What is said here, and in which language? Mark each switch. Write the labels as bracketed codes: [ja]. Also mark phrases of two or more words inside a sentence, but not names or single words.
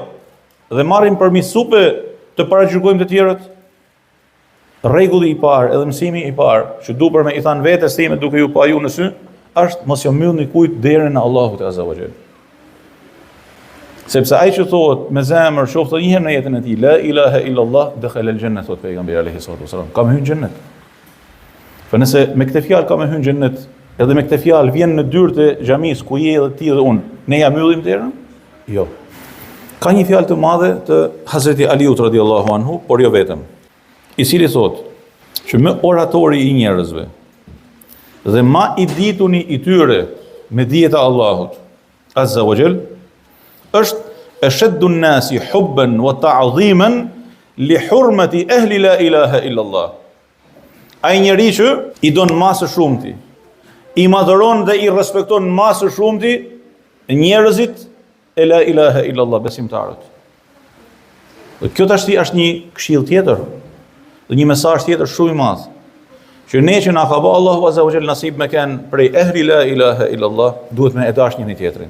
[sq] Dhe marrim përmi supe të paragjykojmë të tjerët. Rregulli i parë, edhe mësimi i parë, që du për me i thanë vetes time duke ju pa ju në sy, është mos jo mbyllni kujt derën e Allahut [ar] عز وجل. [sq] Sepse ai që thotë me zemër, qoftë një herë në jetën e tij, [ar] لا إله إلا الله دخل الجنة, [sq] thot pejgamberi [ar] عليه الصلاة والسلام, [sq] ka me hyrë në xhennet. Po nëse me këtë fjalë ka me hyrë në xhennet, edhe me këtë fjalë vjen në dyert e xhamisë ku je edhe ti dhe unë, ne ja mbyllim derën? Jo. Ka një fjalë të madhe të Hazreti Aliut [ar] رضي الله عنه, [sq] por jo vetëm, i cili thotë që më oratori i njerëzve dhe ma i dituni i tyre me dijet e Allahut [ar] عز وجل [sq] është [ar] أشد الناس حبا وتعظيما لحرمة أهل لا إله إلا الله. [sq] Ai njeri që i don masë shumti, i madhëron dhe i respekton masë shumti njerëzit e [ar] لا إله إلا الله, [sq] besimtarët. Kjo tashti është një këshill tjetër, dhe një mesazh tjetër shumë i madh, që ne që na ka bë Allahu [ar] عز وجل [sq] nasib me kanë prej [ar] أهل لا إله إلا الله, [sq] duhet me e dash njëri tjetrin.